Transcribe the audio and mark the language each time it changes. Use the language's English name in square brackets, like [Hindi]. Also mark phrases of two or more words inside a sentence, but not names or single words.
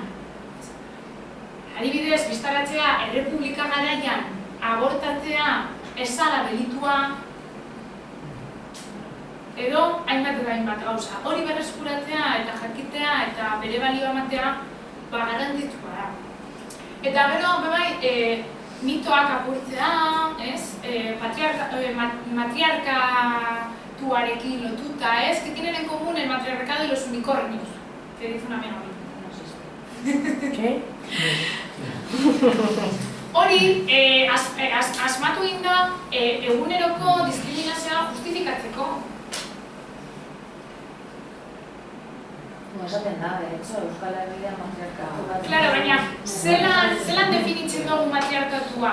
[Basque] Adibidez, biztaratzea errepublika garaian abortatzea ez zala delitua, edo hainbat eta hainbat gauza. Hori berreskuratzea eta jakitea eta bere balioa ematea garrantzitsua da. Eta gero, bebai, mitoak apurtzea, matriarkatuarekin lotuta, [Spanish] que tienen en común el matriarcado y los unicornios, que dice una amiga mía, no existe. ¿Qué? [Basque] Hori, asmatu egin da eguneroko diskriminazioa justifikatzeko. Esaten da, [Spanish] de hecho, [Basque] Euskal Herria matriarkatu bat. Claro, baina, zelan definitzen dugu matriarkatua?